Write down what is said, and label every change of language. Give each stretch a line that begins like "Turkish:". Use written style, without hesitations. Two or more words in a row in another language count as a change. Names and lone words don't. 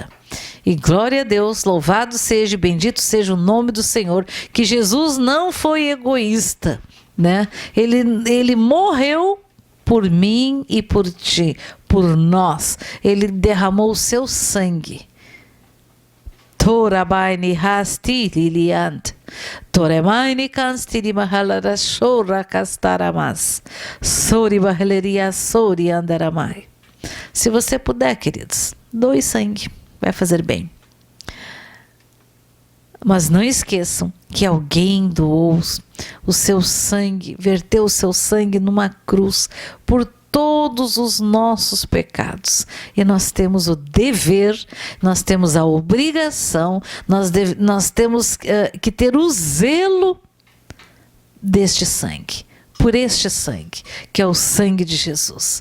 Portuguese: E glória a Deus, louvado seja, bendito seja o nome do Senhor, que Jesus não foi egoísta, né? Ele morreu por mim e por ti, por nós. Ele derramou o seu sangue. Torabaini hasti liliant. Toremaini kanstiri mahalara shora castaramas. Sori bahaleria sori andaramai. Se você puder, queridos, doe sangue, vai fazer bem. Mas não esqueçam que alguém doou o seu sangue, verteu o seu sangue numa cruz por todos os nossos pecados, e nós temos o dever, nós temos a obrigação, nós temos que ter o zelo deste sangue, por este sangue, que é o sangue de Jesus.